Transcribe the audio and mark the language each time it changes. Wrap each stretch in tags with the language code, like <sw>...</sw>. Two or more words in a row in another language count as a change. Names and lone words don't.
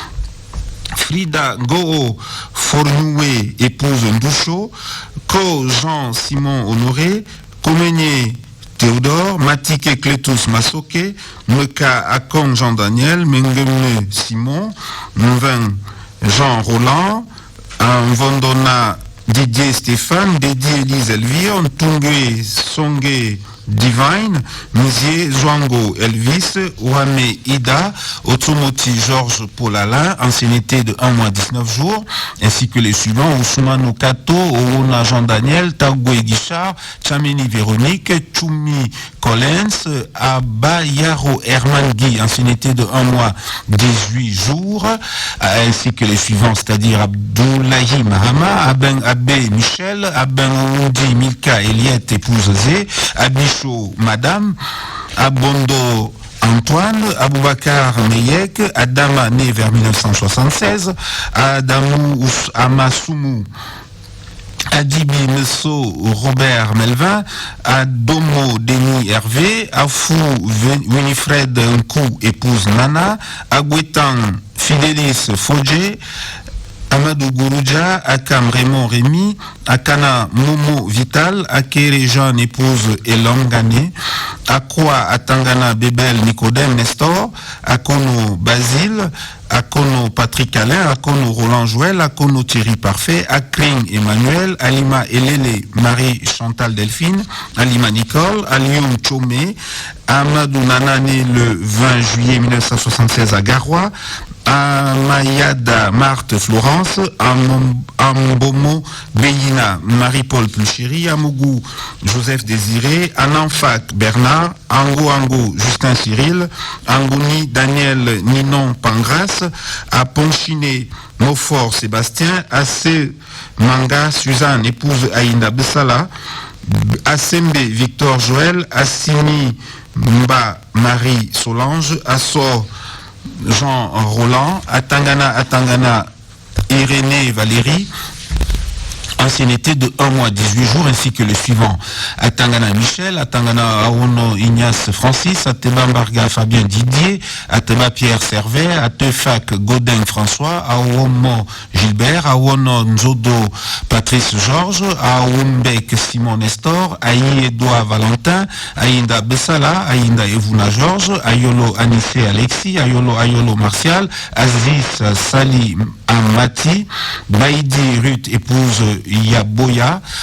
<fr>Frida Goro Fornoué, épouse Ndoucho, Ko Jean Simon Honoré, Komenyé Théodore, Matike Clétus Masoke, Meka Akong Jean Daniel, Mengeme Simon, Mvin Jean Roland, Vondona Didier Stéphane, Dédié Elise Elvire, Ntungwe Songe Divine, Mizier Zwango Elvis, Ouame Ida, Otsumoti Georges Paul Alain, ancienneté de 1 mois 19 jours, ainsi que les suivants, Ousmane Kato, Oona Jean Daniel, Tagwe Guichard, Chamini Véronique, Choumi Collins, Abba Yaro Herman Guy, ancienneté de 1 mois 18 jours, ainsi que les suivants, c'est-à-dire Abdoulaye Mahama, Aben Abbé Michel, Aben Oudi Milka Eliette, épouse Zé, Abichou Madame, Abondo Antoine, Aboubakar Meyek, Adama né vers 1976, Adamou Amasoumou, Adibi Messo Robert Melvin, Adomo Denis Hervé, Afou Winifred Nkou, épouse Nana, Agouetan Fidélis Fodje, Amadou Gourouja, Akam Raymond Rémy, Akana Momo Vital, Akere Jean épouse Elongane, Akwa Atangana Bebel Nicodème Nestor, Akono Basile, Akono Patrick Alain, Akono Roland Joël, Akono Thierry Parfait, Akring Emmanuel, Alima Elele Marie Chantal Delphine, Alima Nicole, Alioum Chomé, Amadou Nanane le 20 juillet 1976 à Garoua, Amayada Marthe Florence, Ambomo Beyina Marie-Paul Pluchéry, Amougou Joseph Désiré, Ananfak Bernard, Ango Justin Cyril, Angouni Daniel Ninon Pangras, Aponchiné Mofor Sébastien, Assé Manga Suzanne épouse Aïnda Bessala, Assembe Victor Joël, Assimi Mba Marie Solange, Assor Jean Roland, Atangana Irénée Valérie, ancienneté de 1 mois 18 jours, ainsi que le suivant. Atangana Michel, Atangana Aono Ignace Francis, Ateba Mbarga Fabien Didier, Ateba Pierre Servet, Atefak Godin François, Aomo Gilbert, Aono Nzodo Patrice Georges, Aoumbek Simon Nestor, Aïe Edouard Valentin, Aïnda Bessala, Aïnda Evuna Georges, Ayolo Anissé Alexis, Ayolo Martial, Aziz Sali Amati, Baïdi Ruth épouse Yaboya,</fr>